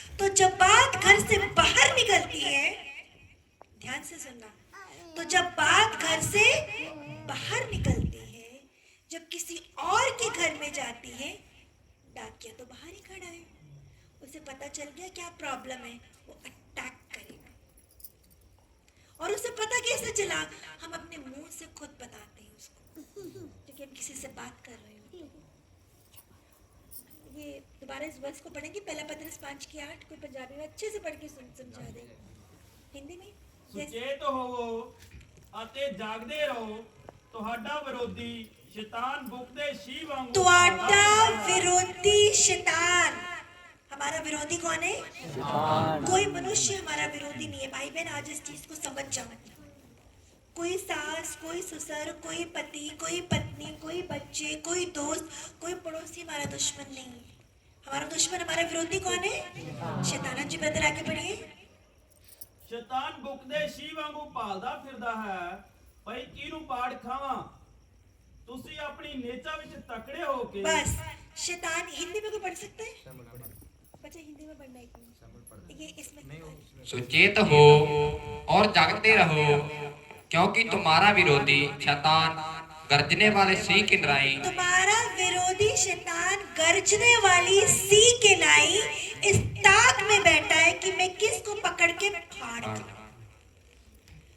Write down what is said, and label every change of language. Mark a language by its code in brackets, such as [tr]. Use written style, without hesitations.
[hi] तो जब बात घर से बाहर निकलती है, ध्यान से सुनना, तो जब बात घर से बाहर निकलती है, जब किसी और के घर में जाती है, डाकिया तो बाहर ही खड़ा है, उसे पता चल गया क्या प्रॉब्लम है, वो अटैक करेगा। और उसे पता कैसे चला? हम अपने मुंह से खुद बताते हैं उसको। क्योंकि हम किसी से बात कर रहे हो। ये दोबारा इस वर्ष को पढ़ेंगे, पहला पत्रस 5:8। कोई पंजाबी में अच्छे से पढ़ के समझा दे, हिंदी में। [pa] ਸੁਚੇਤ ਹੋਵੋ ਅਤੇ ਜਾਗਦੇ ਰਹੋ, ਤੁਹਾਡਾ ਵਿਰੋਧੀ ਸ਼ੈਤਾਨ ਭੁੱਖਦੇ ਸ਼ੀਂਹ ਵਾਂਗੂ [hi] ਤੁਹਾਡਾ विरोधी शैतान। हमारा विरोधी कौन है? कोई मनुष्य हमारा विरोधी नहीं है। भाई बहन, आज इस चीज को समझ जाओ। कोई सास, कोई ससुर, कोई पति, कोई पत्नी, कोई बच्चे, कोई दोस्त, कोई पड़ोसी हमारा दुश्मन नहीं है। हमारा दुश्मन, हमारा विरोधी कौन है? शैतान। जी ब्रदर आगे बढ़िए। [pa] ਸ਼ੈਤਾਨ ਭੁੱਖਦੇ ਸ਼ੀਂਹ ਵਾਂਗੂ ਭਾਲਦਾ ਫਿਰਦਾ ਹੈ, ਭਈ ਕਿਹਨੂੰ ਪਾੜ ਖਾਵਾਂ। ਤੁਸੀਂ ਆਪਣੀ ਨੇਚਾ ਵਿੱਚ ਤਕੜੇ ਹੋ ਕੇ [hi] बस। शैतान हिंदी में कोई पढ़ सकता है? बच्चा हिंदी में पढ़ना है। ये इसमें सुचेत हो और जागते रहो, क्योंकि तुम्हारा विरोधी शैतान गर्जने वाले सिंह की नाई तुम्हारा विरोधी शैतान गर्जने वाली सी के लाई इस ताक में बैठा है कि मैं किसको पकड़ के फाड़ दूं।